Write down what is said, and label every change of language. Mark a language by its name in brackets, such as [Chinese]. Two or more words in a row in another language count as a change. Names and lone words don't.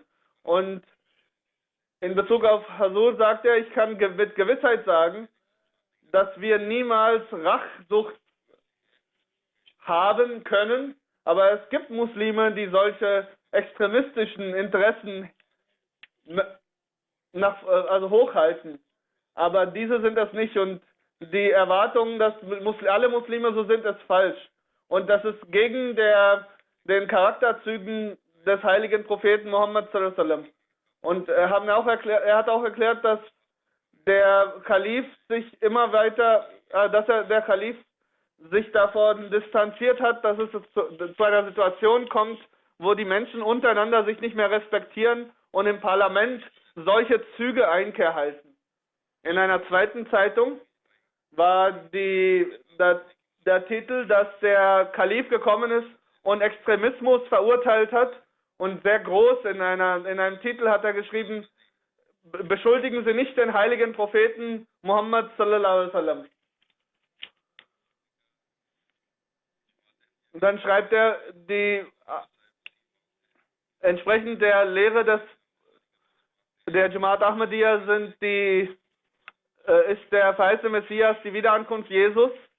[German] Und in Bezug auf Huzur sagt er, ich kann mit Gewissheit sagen, dass wir niemals Rachsucht haben können, aber es gibt Muslime, die solche extremistischen Interessen hochhalten. Aber diese sind das nicht, und die Erwartung, dass alle Muslime so sind, ist falsch. Und das ist gegen den Charakterzügen des heiligen Propheten Muhammad [Arabic] صلى الله عليه وسلم. [German] Und er hat auch erklärt, dass der Kalif sich immer weiter, der Kalif sich davon distanziert hat, dass es zu einer Situation kommt, wo die Menschen untereinander sich nicht mehr respektieren und im Parlament solche Züge Einkehr halten. In einer zweiten Zeitung war der Titel, dass der Kalif gekommen ist und Extremismus verurteilt hat, und sehr groß in einem Titel hat er geschrieben: Beschuldigen Sie nicht den heiligen Propheten Muhammad [Arabic] صلى الله عليه وسلم. [German] Und dann schreibt er, entsprechend der Lehre der Jamaat Ahmadiyya ist der verheißene Messias die Wiederankunft Jesus.